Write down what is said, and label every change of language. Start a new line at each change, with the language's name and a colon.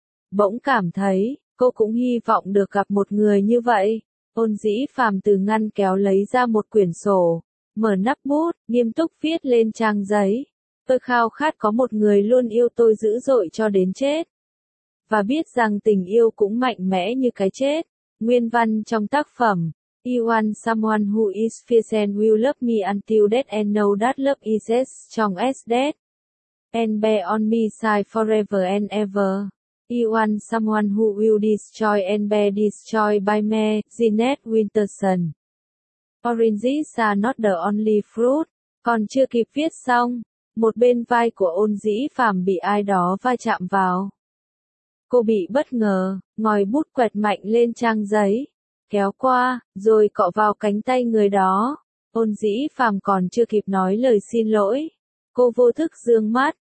Vietnamese: Bỗng cảm thấy, cô cũng hy vọng được gặp một người như vậy. Ôn Dĩ Phàm từ ngăn kéo lấy ra một quyển sổ, mở nắp bút, nghiêm túc viết lên trang giấy. Tôi khao khát có một người luôn yêu tôi dữ dội cho đến chết, và biết rằng tình yêu cũng mạnh mẽ như cái chết. Nguyên văn trong tác phẩm,
English: I want someone who is fierce and will love me until death and know that love is as strong as death, and bear on me side forever and ever. I want someone who will destroy and be destroyed by me, Jeanette Winterson. Oranges are not the only fruit.
Vietnamese: Còn chưa kịp viết xong, một bên vai của Ôn Dĩ Phàm bị ai đó va chạm vào. Cô bị bất ngờ, ngòi bút quẹt mạnh lên trang giấy, kéo qua, rồi cọ vào cánh tay người đó. Ôn Dĩ Phàm còn chưa kịp nói lời xin lỗi, cô vô thức dương mắt.